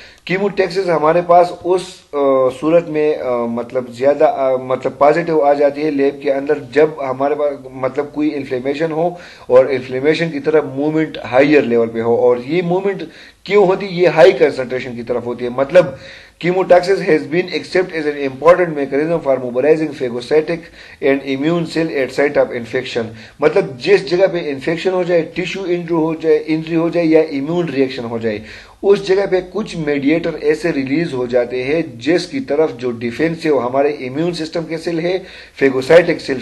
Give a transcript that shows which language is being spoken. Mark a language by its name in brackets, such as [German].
[Urdu] کیموٹیکسس ہمارے پاس اس صورت میں مطلب زیادہ مطلب پازیٹیو آ جاتی ہے لیب کے اندر جب ہمارے پاس مطلب کوئی انفلیمیشن ہو اور انفلیمیشن کی طرف موومنٹ ہائر لیول پہ ہو. اور یہ موومنٹ کیوں ہوتی؟ یہ ہائی کنسنٹریشن کی طرف ہوتی ہے. [English] مطلب chemotaxis has been accepted as an important mechanism for mobilizing phagocytic and immune cell at site of infection. [Urdu] مطلب جس جگہ پہ انفیکشن ہو جائے، ٹیشو انجری ہو جائے یا امیون ریئیکشن ہو جائے، اس جگہ پہ کچھ میڈیٹر ایسے ریلیز ہو جاتے ہیں جس کی طرف جو ڈیفینسو ہمارے امیون سسٹم کے سیل ہے، فیگوسائٹک سیل.